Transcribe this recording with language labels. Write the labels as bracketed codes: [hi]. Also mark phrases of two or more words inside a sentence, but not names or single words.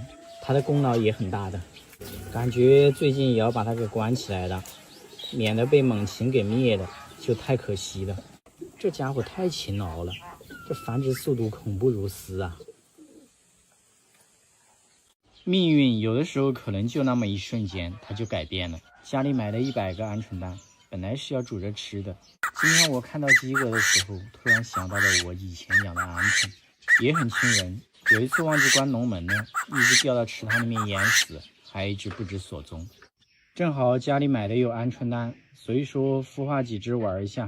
[zh] 它的功勞也很大的，感覺最近也要把它給關起來了，免得被猛禽給滅了，就太可惜了。這家伙太勤勞了，這繁殖速度恐怖如斯啊！命運有的時候可能就那麼一瞬間，它就改變了。家裡買了100個鵪鶉蛋，本來是要煮着吃的。今天我看到雞鵝的時候，突然想到了我以前養的鵪鶉，也很親人。有一次忘記關籠門了，一只掉到池塘裡面淹死，還一只不知所蹤。正好家裡買的有鵪鶉蛋，所以說孵化幾只玩一下。